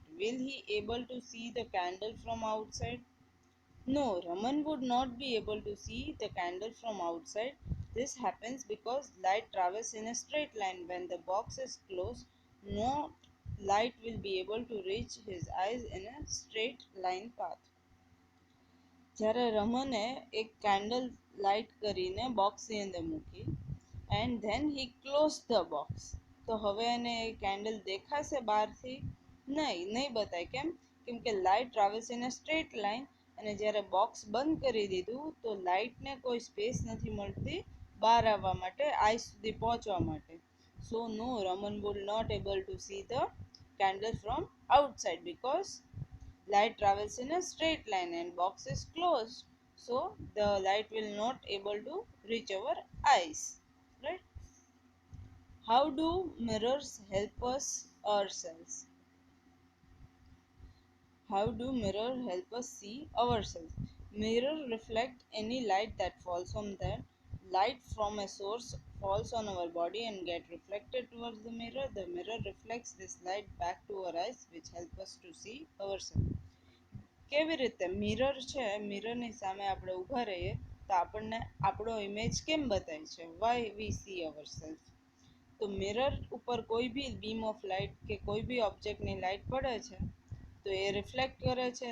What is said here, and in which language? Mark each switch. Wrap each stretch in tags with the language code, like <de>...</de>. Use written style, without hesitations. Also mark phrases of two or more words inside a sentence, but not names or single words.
<en>Will he able to see the candle from outside? No, Raman would not be able to see the candle from outside. This happens because light travels in a straight line. When the box is closed, no light will be able to reach his eyes in a straight line path.</en> <gu>જ્યારે રમને એક</gu> <en>candle light</en> <gu>કરીને બોક્સની અંદર મૂકી</gu> <en>and then he closed the box.</en> <gu>તો હવે એને candle દેખાશે બહારથી? નહીં બતાય. કેમ કે</gu> <en>light travels in a straight line</en> <gu>અને જ્યારે બોક્સ બંધ કરી દીધું તો લાઇટને કોઈ સ્પેસ નથી મળતી બહાર આવવા માટે, આઈ સુધી પહોંચવા માટે.</gu> <en>So no, Raman would not able to see the candle from outside because light travels in a straight line and box is closed, so the light will not able to reach our eyes, right? How do mirrors help us ourselves? How do mirrors help us see ourselves? Mirror reflect any light that falls on them. Light from a source falls on our body and get reflected towards the mirror. The mirror reflects this light back to our eyes, which help us to see ourselves.</en> <gu>કેવી રીતે મિરર છે, મિરરની સામે આપણે ઊભા રહીએ તો આપણને આપણો ઇમેજ કેમ બતાય છે?</gu> <en>why we see ourself.</en> <gu>તો મિરર ઉપર કોઈ બી</gu> <en>beam of light</en> <gu>કે કોઈ બી ઓબ્જેક્ટની લાઇટ પડે છે તો એ રિફ્લેક્ટ કરે છે.</gu>